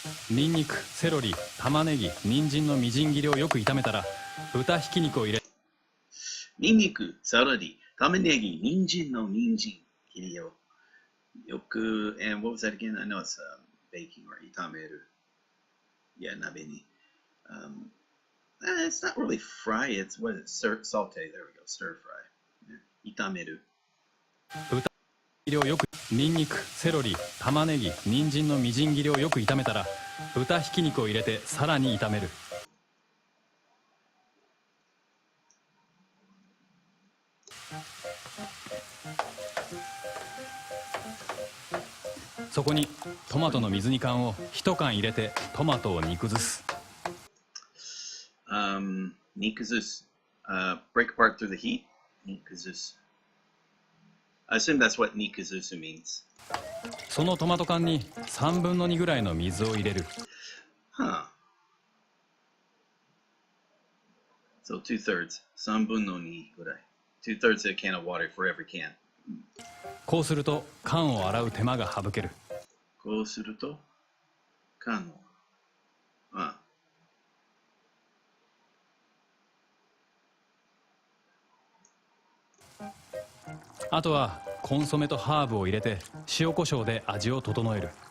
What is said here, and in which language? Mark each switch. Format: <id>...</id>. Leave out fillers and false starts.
<ja>ニンニク、セロリ、玉ねぎ、人参のみじん切りをよく炒めたら豚ひき肉を入れ、ニンニク、セロリ、玉ねぎ、人参の人参切りを</ja> <en>yoku, and what was that again? I know it's baking or itameru. Yeah, nabeni. It's not really fry. It's what is it? Saute. There we go. Stir fry. Yeah. Itameru.</en> <ja>切りをよくニンニク、セロリ、玉ねぎ、人参のみじん切りをよく炒めたら豚ひき肉を入れてさらに炒める。そこにトマトの水煮缶を1缶入れてトマトを煮崩す。 Ni kuzus.</ja> <en>Break apart through the heat. Ni kuzus. I assume that's what ni kuzusu means.</en> <ja>そのトマト缶に3分の2ぐらいの水を入れる。 Huh.</ja> <en>So 2/3.</en> <ja>3分の2ぐらい。</ja> <en>2/3 of a can of water for every can.</en> <ja>こうすると缶を洗う手間が省ける。こうすると缶を。あとはコンソメとハーブを入れて塩コショウで味を整える。</ja>